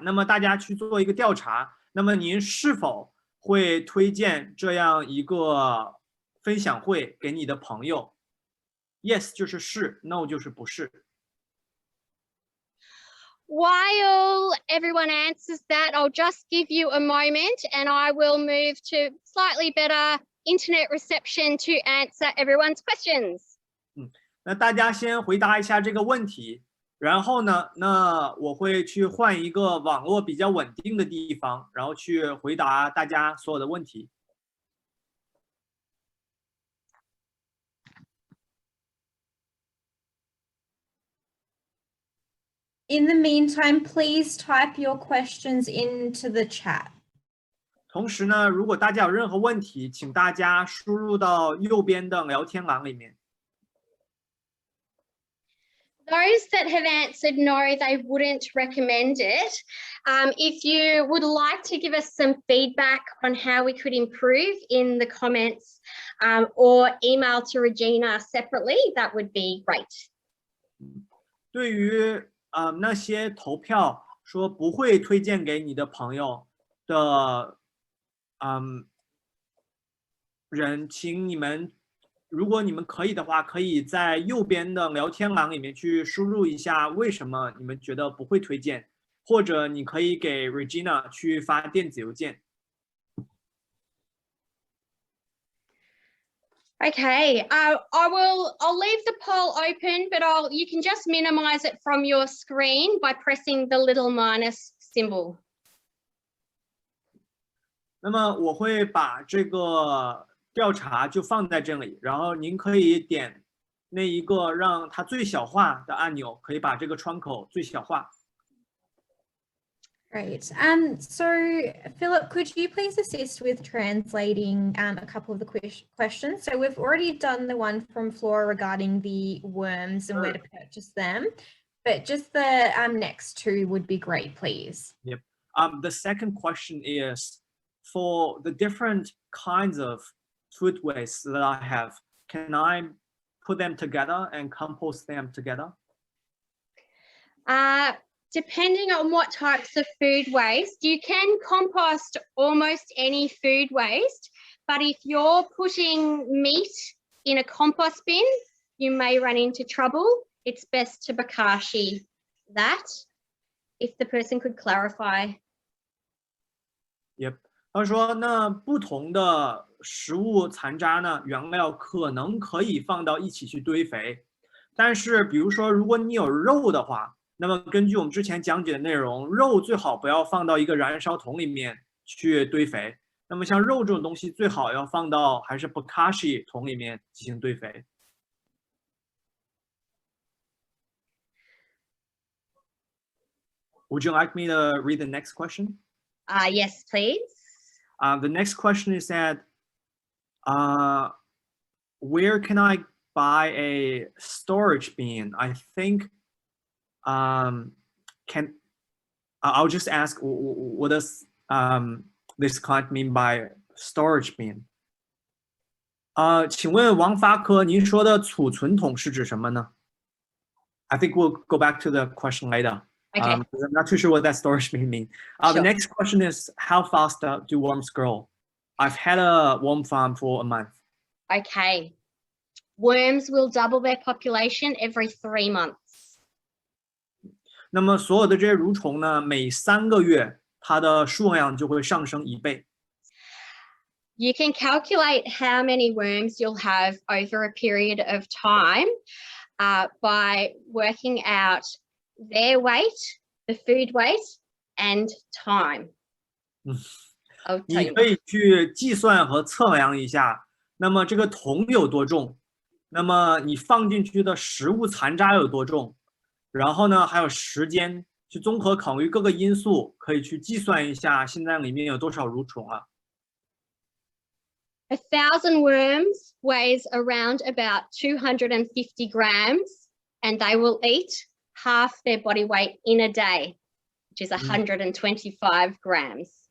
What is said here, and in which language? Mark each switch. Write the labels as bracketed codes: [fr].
[zh] 那么大家去做一个调查，那么您是否会推荐这样一个分享会给你的朋友？ Yes 就是是 ，No 就是不是。 [en] While everyone answers that, I'll just give you a moment and I will move to slightly better internet reception to answer everyone's questions. [zh] 那大家先回答一下这个问题，然后呢，那我会去换一个网络比较稳定的地方，然后去回答大家所有的问题。 [en] In the meantime, please type your questions into the chat. [zh] 同时呢，如果大家有任何问题，请大家输入到右边的聊天栏里面。 [en] Those that have answered no, they wouldn't recommend it. If you would like to give us some feedback on how we could improve in the comments or email to Regina separately, that would be great. [zh] 对于那些投票说不会推荐给你的朋友的人，请你们，如果你们可以的话，可以在右边的聊天栏里面去输入一下为什么你们觉得不会推荐，或者你可以给 Regina 去发电子邮件。 [en] Okay, I'll leave the poll open, but you can just minimize it from your screen by pressing the little minus symbol. [zh] 那么我会把这个调查就放在这里，然后您可以点那一个让它最小化的按钮，可以把这个窗口最小化。 [en] Great. So Philip, could you please assist with translating a couple of the questions? So we've already done the one from Flora regarding the worms and where to purchase them, but just the next two would be great, please. Yep. The second question is, for the different kinds of food waste that I have, can I put them together and compost them together? Depending on what types of food waste, you can compost almost any food waste, but if you're putting meat in a compost bin, you may run into trouble. It's best to bokashi that. If the person could clarify. Yep. [zh] 他说，那不同的食物残渣呢，原料可能可以放到一起去堆肥，但是比如说，如果你有肉的话，那么根据我们之前讲解的内容，肉最好不要放到一个燃烧桶里面去堆肥。那么像肉这种东西，最好要放到还是 bokashi 桶里面进行堆肥。 [en] Would you like me to read the next question? Yes, please. The next question is that, where can I buy a storage bin? I think, I'll just ask, what does this client mean by storage bin? [zh] 请问王发科，您说的储存桶是指什么呢？ [en] I think we'll go back to the question later. Okay. I'm not too sure what that storage bin means. Sure. The next question is, how fast do worms grow? I've had a worm farm for a month. Okay. Worms will double their population every 3 months. [zh] 那么所有的这些蠕虫呢，每3个月它的数量就会上升1倍。 [en] You can calculate how many worms you'll have over a period of time by working out their weight, the food weight, and time. [zh] 你可以去计算和测量一下，那么这个桶有多重，那么你放进去的食物残渣有多重，然后呢还有时间，去综合考虑各个因素，可以去计算一下现在里面有多少蠕虫啊。 [en] 1,000 worms weighs around about 250 grams, and they will eat half their body weight in a day, which is 125 grams.